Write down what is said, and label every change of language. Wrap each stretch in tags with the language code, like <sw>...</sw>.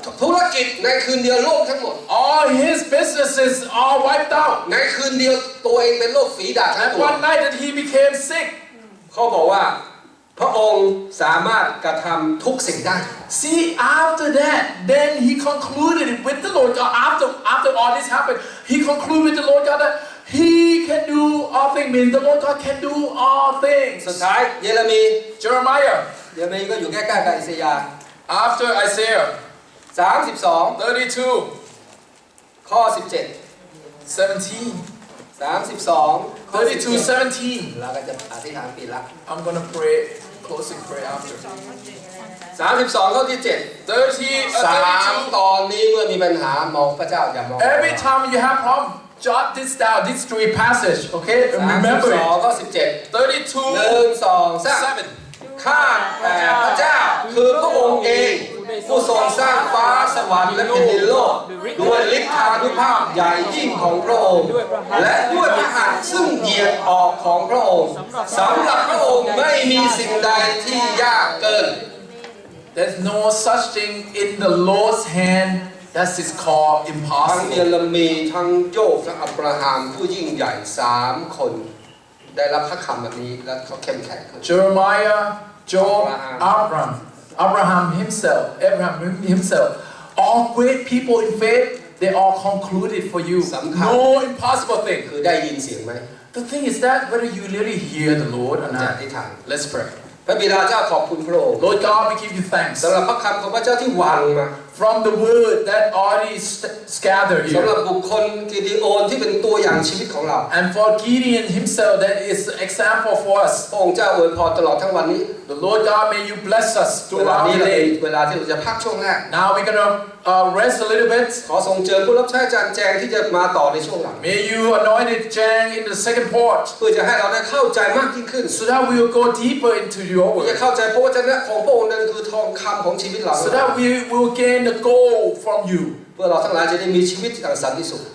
<th>ธุรกิจในคืนเดียวโลกทั้งหมด</th> <en>All his businesses are wiped out.</en> <th>ในคืนเดียวตัวเองเป็นโรคฝีดาษทั้ง</th> <en>And</en> <th>ตัว</th> <en>one night that he became sick.</en> <th>เขาบอกว่าพระองค์สามารถกระทำทุกสิ่งได้</th> <en>See, after that, then he concluded it with the Lord God. After all this happened, he concluded with the Lord God that he can do all things. Means the Lord God can do all</en> <th>สุด</th> <en>things.</en> <th>ท้ายเยเรมี</th> <en>Jeremiah,</en> <th>เยเรมีก็อยู่ใกล้ๆกับอิสยาห์</th> <en>after Isaiah</en> <th>32</th> <en>32,</en> <th>ข้อ 17</th> <en>17.</en> <th>32 ข้อ</th> <en>32:17.</en> <th>เราก็จะอธิษฐานปิดละ</th> <en>I'm gonna pray, closing prayer after.</en> <th>32 ข้อที่ 7 3 ตอนนี้เมื่อมีปัญหามองพระเจ้าอย่ามอง</th> <en>Every time you have problem, jot this down. These 3 passages, okay? And remember</en> <th>32 ข้อ</th> <en>it.</en> <th>17 1 2 3</th> <en>7.</en> <th>ข้าแต่พระเจ้าคือพระองค์เองผู้ทรงสร้างฟ้าสวรรค์และแผ่นดินโลกด้วยฤทธานุภาพใหญ่ยิ่งของพระองค์และด้วยพระหัตถ์ซึ่งเหยียดออกของพระองค์สำหรับพระองค์ไม่มีสิ่งใดที่ยากเกิน</th> <en>There's no such thing in the Lord's hand that is called</en> <th>ทั้งเย</th> <en>impossible.</en> <th>เรมีทั้งโยบทั้งอับราฮัมผู้ยิ่งใหญ่3 คนได้รับพระคำแบบนี้และเขาเข้มแข็งขึ้น</th> <en>Jeremiah, Job, Abraham, Abraham himself, all great people in faith, they all concluded for you. No impossible thing.</en> <th>คือได้ยินเสียงไหม</th> <en>The thing is that whether you really hear the Lord or</en> <th>จะอ</th> <en>not.</en> <th>ธิษฐาน</th> <en>Let's pray.</en> <th>พระบิดาเจ้าขอบคุณพระองค์</th> <en>Lord God, we give you thanks</en> <th>สำหรับพระคำของพระเจ้าที่วางมา</th> <en>from the word that already scattered</en> <th>สำหรับ</th> <en>here.</en> <th>บุคคลกิดีโอนที่เป็นตัวอย่างชีวิตของเรา</th> <en>And for Gideon himself, that is an example for us.</en> <th>พระองค์เจ้าอวยพรตลอดทั้งวันนี้</th> <en>The Lord God, may you bless us</en> <th>เวลา</th> <en>throughout</en> <th>นี้</th> <en>the</en> <th>เลย</th> <en>day.</en> <th>เวลาที่เราจะพักช่วงแรก</th> <en>Now we're gonna rest a little bit.</en> <th>ขอทรงเจิญผู้รับใช้อาจารย์แจงที่จะมาต่อในช่วงหลัง</th> <en>May you anoint Jang in the second part,</en> <th>เพื่อจะให้เราได้เข้าใจมากยิ่งขึ้น</th> <en>so that we will go deeper into your</en> <th>เพื่อจะ</th> <en>word,</en> <th>เข้าใจพระวจนะของพระองค์นั้นคือทองคำของชีวิตเรา</th> <en>so that we will gain the gold from you,</en> <th>เพื่อเราทั้งหลายจะได้มีชีวิตอย่างสันติสุข</th>